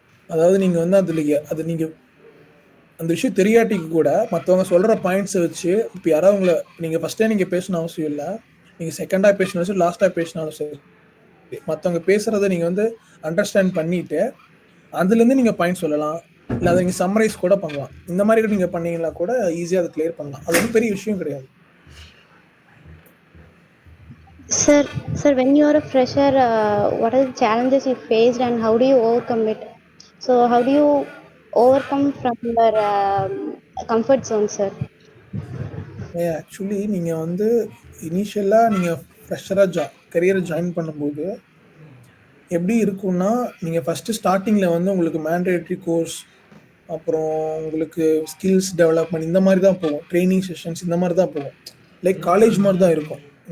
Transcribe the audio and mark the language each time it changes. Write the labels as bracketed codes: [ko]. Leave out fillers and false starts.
[ta] அதாவது நீங்க வந்து அது நீங்க அந்த விஷயம் தெரியாட்டிக்கு கூட மத்தவங்க சொல்ற பாயிண்ட்ஸ வச்சு இப்ப யாராவது நீங்க ஃபர்ஸ்ட்டே நீங்க பேசணும்னு அவசியம் இல்ல. நீங்க செகண்டா பேசினாலும் சரி, லாஸ்ட்டா பேசினாலும் சரி. மத்தவங்க பேசுறத நீங்க வந்து அண்டர்ஸ்டாண்ட் பண்ணிட்டு, அதுலேருந்து நீங்க பாயிண்ட் சொல்லலாம். இல்ல அத நீங்க சம்மரைஸ் கூட பண்ணலாம். இந்த மாரி கூட நீங்க பண்ணீங்கன்னா கூட ஈஸியா அத கிளியர் பண்ணலாம். அது ஒண்ணும் பெரிய விஷயம் கிடையாது. [en] Sir, when you are a fresher, what are the challenges you faced and how do you overcome it? So, how do you overcome from your comfort zone, sir? [ta] Actually நீங்க வந்து இனிஷியலா நீங்க ஃப்ரெஷரா கரியர ஜாயின் பண்ணும்போது எப்படி இருக்கும்னா, நீங்க ஃபர்ஸ்ட்டு ஸ்டார்ட்டிங்ல வந்து உங்களுக்கு மேண்டேட்டரி கோர்ஸ், அப்புறம் உங்களுக்கு ஸ்கில்ஸ் டெவலப்மெண்ட் இந்த மாரி தான் போகும். ட்ரெய்னிங் செஷன்ஸ் இந்த மாரி தான் போகும். லைக் காலேஜ் மாரி தான் இருக்கும்.